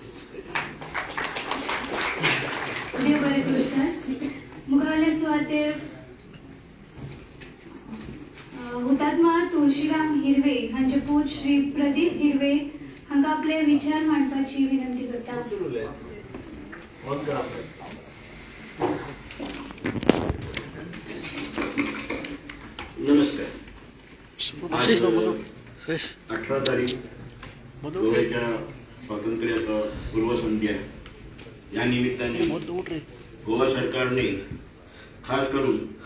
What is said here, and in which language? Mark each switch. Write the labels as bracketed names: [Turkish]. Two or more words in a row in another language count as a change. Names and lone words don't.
[Konkani] देव बरें करूं सर. मुखावेले सुवातेर हुतात्मा तुळशीराम हिरवे हांचे पूत श्री प्रदीप हिरवे हांकां आपले विचार मांडपाची विनंती करता. नमस्कार. [Marathi] 18 तारीख गोव्याच्या स्वातंत्र्याचा पूर्वसंध्या या निमित्ताने गोवा सरकारने खास करून